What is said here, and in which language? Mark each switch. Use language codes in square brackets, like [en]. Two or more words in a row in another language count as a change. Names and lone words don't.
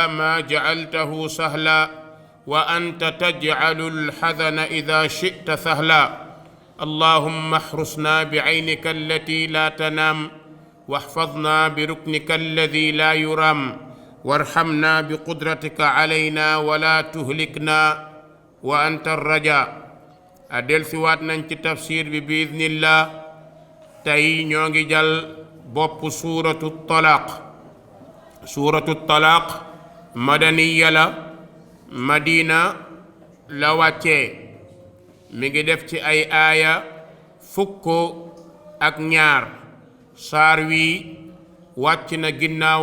[ar] ما جعلته سهلا وأنت تجعل الحزن إذا شئت سهلا اللهم احرسنا بعينك التي لا تنام واحفظنا بركنك الذي لا يرام وارحمنا بقدرتك علينا ولا تهلكنا وأنت الرجاء [wo] adel si waat nañ ci tafsir bi biidnillah tey ñoo ngi jël bopp suuratu [ar] الطلاق مدنية [wo] la madina la wàccee mi ngi def ci ay aaya fukk ak ñaar saar wi wàcc na ginnaaw